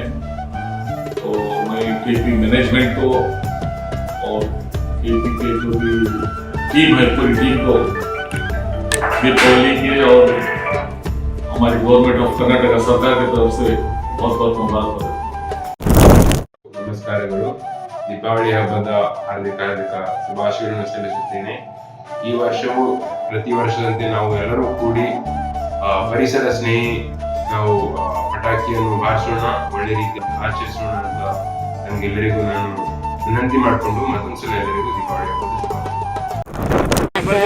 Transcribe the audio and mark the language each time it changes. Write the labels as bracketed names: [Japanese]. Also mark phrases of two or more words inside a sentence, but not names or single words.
[Hindi] तो मैं केपी मैनेजमेंट को और केपी के जो भी टीम है, पूरी टीम को दीपावली के और हमारी [English] Government of Karnataka [Hindi] सरकार की तरफ से बहुत बहुत मुबारक। [Kannada] ನಮಸ್ಕಾರಗಳು. ದೀಪಾವಳಿ ಹಬ್ಬದ ಹಾರ್ದಿಕ ಶುಭಾಶಯಗಳನ್ನು ಸಲ್ಲಿಸುತ್ತೇನೆ. ಈ ವರ್ಷವೂ ಪ್ರತಿ ವರ್ಷದಂತೆ ನಾವು ಎಲ್ಲರೂ ಕೂಡಿ ಪರಿಸರ ಸ್ನೇಹಿ ನಾವು ಪಟಾಕಿಯನ್ನು ಬಾರಿಸೋಣ, ಒಳ್ಳೆ ರೀತಿ ಆಚರಿಸೋಣ ಅಂತ ನಮಗೆಲ್ಲರಿಗೂ ನಾನು ವಿನಂತಿ ಮಾಡಿಕೊಂಡು ಮತ್ತೊಂದ್ಸಲ ಎಲ್ಲರಿಗೂ ದೀಪಾವಳಿ ಹಬ್ಬದ